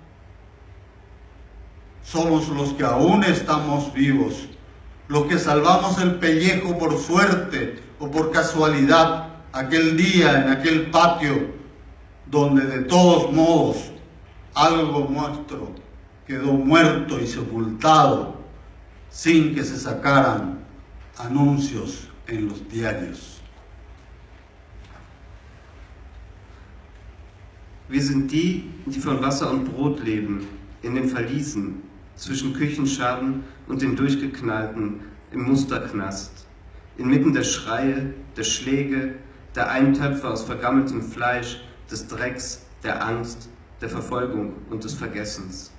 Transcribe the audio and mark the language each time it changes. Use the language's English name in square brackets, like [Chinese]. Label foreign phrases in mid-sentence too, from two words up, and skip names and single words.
[Spanish] Somos los que aún estamos vivos, los que salvamos el pellejo por suerte o por casualidad aquel día en aquel patio donde de todos modos algo nuestro quedó muerto y sepultado sin que se sacaran anuncios en los diarios. [German] Wir sind die, die von Wasser und Brot leben, in den Verliesen, zwischen Küchenscharen und den Durchgeknallten im Musterknast, inmitten der Schreie, der Schläge, der Eintöpfe aus vergammeltem Fleisch, des Drecks, der Angst, der Verfolgung und des Vergessens.